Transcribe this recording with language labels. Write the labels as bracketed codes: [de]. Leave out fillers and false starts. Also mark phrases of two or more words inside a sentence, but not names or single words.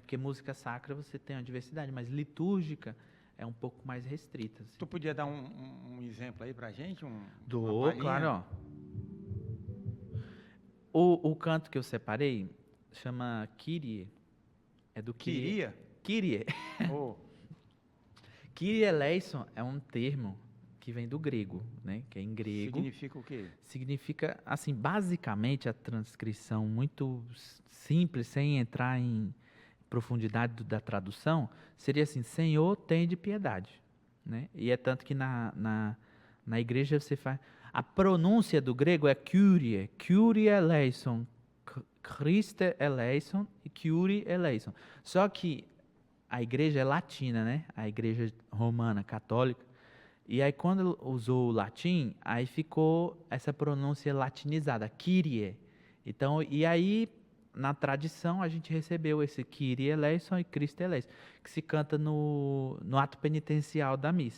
[pt] Porque música sacra você tem uma diversidade, mas litúrgica é um pouco mais restrita. Assim. Tu podia dar um exemplo aí pra gente? Claro, ó. O canto que eu separei chama Kyrie. É do Kyrie? Kyrie. Oh. [el] Kyrie eleison [pt] é um termo que vem do grego, né? Que é em grego. Significa o quê? Significa, assim, basicamente a transcrição muito simples, sem entrar em profundidade da tradução, seria assim: Senhor, tende piedade, né? E é tanto que na igreja você faz... A pronúncia do grego é [el] Kyrie eleison, Christe eleison [pt] e [el] Kyrie eleison. [pt] Só que a igreja é latina, né? A igreja romana, católica. E aí, quando usou o latim, aí ficou essa pronúncia latinizada, Kyrie. Então, e aí, na tradição, a gente recebeu esse [el] Kyrie eleison [pt] e [el] Cristo eleison, [pt] que se canta no ato penitencial da missa.